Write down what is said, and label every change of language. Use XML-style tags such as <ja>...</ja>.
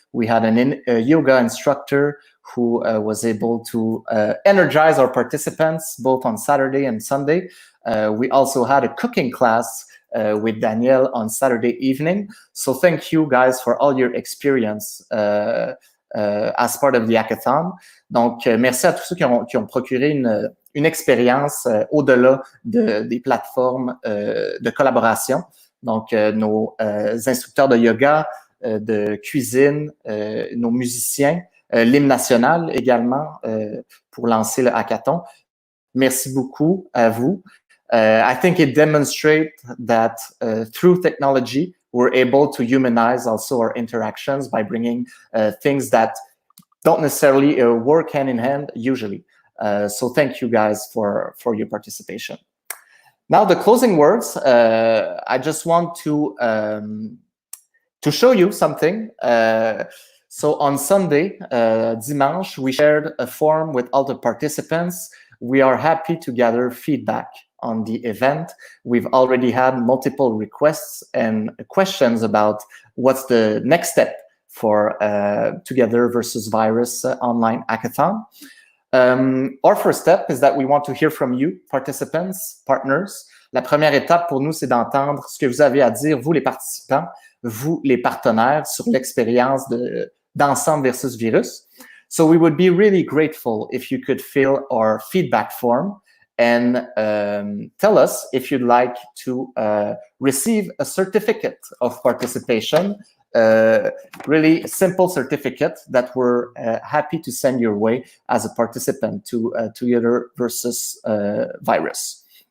<en>We had a yoga instructor who was able to energize our participants both on Saturday and Sunday. We also had a cooking class with Danielle on Saturday evening. So thank you guys for all your experience as part of the hackathon.</en> <fr>Donc, merci à tous ceux qui ont procuré une expérience au-delà des plateformes de collaboration. Donc, nos instructeurs de yoga, de cuisine, nos musiciens, l'hymne national également pour lancer le hackathon. Merci beaucoup à vous.</fr> <en>I think it demonstrates that through technology, we're able to humanize also our interactions by bringing things that don't necessarily work hand in hand usually. So thank you guys for your participation. Now the closing words, I just want to show you something. So on Sunday, dimanche, we shared a form with all the participants. We are happy to gather feedback on the event. We've already had multiple requests and questions about what's the next step for TogetherVsVirus online hackathon. Our first step is that we want to hear from you, participants, partners.</en> <fr>La première étape pour nous, c'est d'entendre ce que vous avez à dire, vous les participants, vous les partenaires, sur l'expérience d'EnsembleVsVirus.</fr> <en>So we would be really grateful if you could fill our feedback form and tell us if you'd like to receive a certificate of participation, really simple certificate that we're happy to send your way as a participant to TogetherVsVirus.</en>